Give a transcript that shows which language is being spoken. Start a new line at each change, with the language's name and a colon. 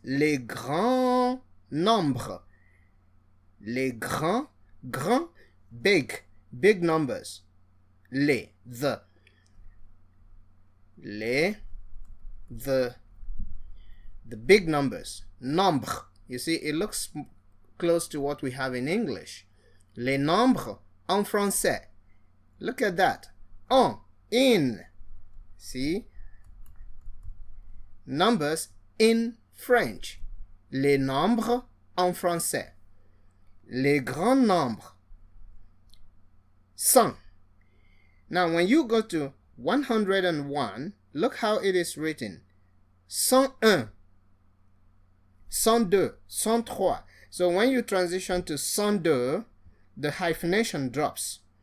French: Les grands nombres. Les grands,
English: big numbers. The big numbers. Nombre. You see, it looks close to what we have in English.
French: Les nombres en français.
English: Look at that. En, in. See? Numbers in French.
French: Les nombres en français. Les grands nombres. 100.
English: Now, when you go to 101, look how it is written. 101, 102, 103. So when you transition to 102, the hyphenation drops.